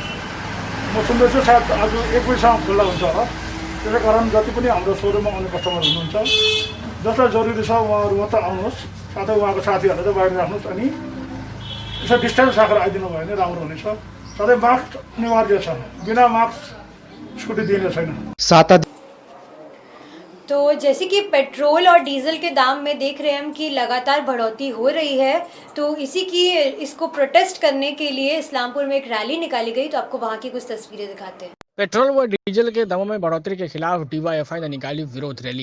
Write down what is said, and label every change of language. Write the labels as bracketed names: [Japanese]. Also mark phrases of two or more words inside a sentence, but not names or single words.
[Nepali] म सुन्दैछु सायद आज 1 बजीसम्म खुल्ला हुन्छ होला। त्यसै कारण जति पनि हाम्रो सोरुममा आउने कस्टमर हुनुहुन्छ, जसलाई जरुरी छ उहाँहरू मात्र आउनुहोस्, साथै उहाँको साथीहरूलाई चाहिँ बाहिर राख्नुहोस् अनि यसो डिस्टेन्स राखेर आइदिनु भयो भने राम्रो हुनेछ। साथै मास्क अनिवार्य छ, बिना मास्क स्कुटी दिने छैन। [Hindi] तो जैसे कि पेट्रोल और डीजल के दाम में देख रहे हैं हम कि लगातार बढ़ोतरी हो रही है, तो इसको प्रोटेस्ट करने के लिए इस्लामपुर में एक रैली निकाली गई। तो आपको वहाँ की कुछ तस्वीरें दिखाते हैं। पेट्रोल व डीजल के दामों में बढ़ोतरी के खिलाफ DYFI ने निकाली विरोध रैली।